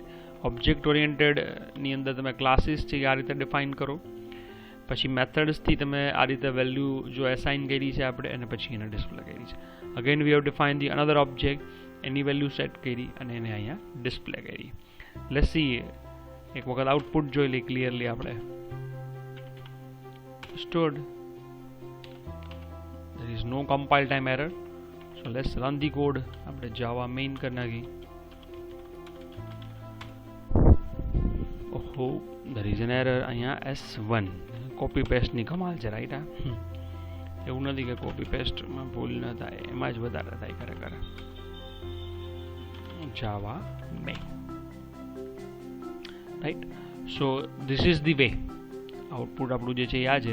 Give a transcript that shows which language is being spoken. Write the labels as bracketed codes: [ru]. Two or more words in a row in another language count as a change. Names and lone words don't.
[gu] ઓબ્જેક્ટ ઓરિએન્ટેડની અંદર તમે ક્લાસીસ છે આ રીતે ડિફાઇન કરો, પછી મેથડ્સથી તમે આ રીતે વેલ્યુ જો એસાઇન કરી છે આપણે, અને પછી એને ડિસ્પ્લે કરી છે. [en] Again we have define the another object, [gu] એની [en] value set [gu] કરી અને એને અહીંયા ડિસ્પ્લે કરી. [en] Let's see, [gu] એક વખત આઉટપુટ જોઈ લઈએ ક્લિયરલી આપણે. [en] stored, there is no compile time error, so let's run the code. [gu] આપણે java main કરી નાખી. ઓહો, [en] there is an error અહીંયા s1. copy paste [gu] ની કમાલ છે, રાઈટ. એવું નથી કે કોપી પેસ્ટમાં ભૂલ ન થાય, એમાં જ વધારે થાય ખરેખર. [en] java main, રાઈટ. So this is the way. [gu] આઉટપુટ આપણું જે છે આ છે.